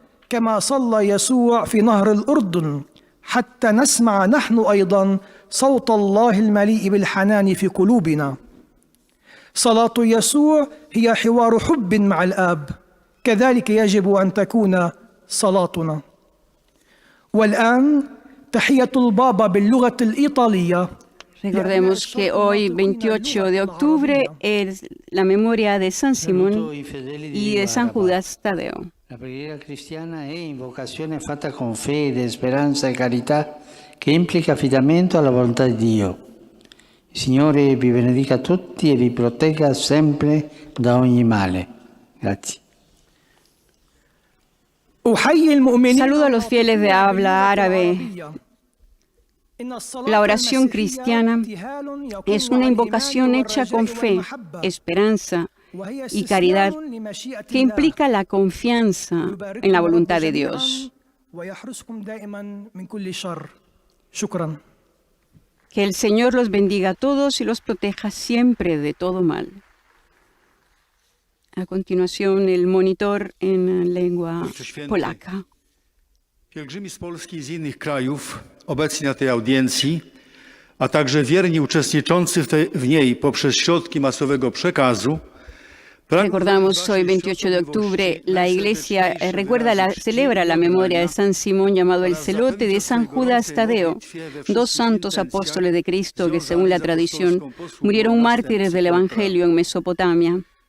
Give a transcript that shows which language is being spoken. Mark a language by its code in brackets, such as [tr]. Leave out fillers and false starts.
[ar] كما صلى يسوع في نهر الأردن حتى نسمع نحن أيضا صوت الله المليء بالحنان في قلوبنا. صلاة يسوع هي حوار حب مع الآب، كذلك يجب أن تكون صلاتنا. والآن تحية البابا باللغة الإيطالية. [es] Recordemos que hoy, 28 de octubre, es la memoria de San Simón y de San Judas Tadeo. [it] La preghiera cristiana è invocazione fatta con fede, speranza e carità che implica affidamento alla volontà di Dio. Il Signore vi benedica tutti e vi protegga sempre da ogni male. Grazie. [es] Saludo a los fieles de habla árabe. La oración cristiana es una invocación hecha con fe, esperanza y caridad que implica la confianza en la voluntad de Dios. Que el Señor los bendiga a todos y los proteja siempre de todo mal. A continuación, el monitor en lengua polaca. [pl] Pielgrzymi z Polski i z innych krajów obecni na tej audiencji, a także wierni uczestniczący w niej poprzez środki masowego przekazu. [es] Recordamos hoy, 28 de octubre, la Iglesia celebra la memoria de San Simón, llamado el Celote, de San Judas Tadeo, dos santos apóstoles de Cristo que, según la tradición, murieron mártires del Evangelio en Mesopotamia.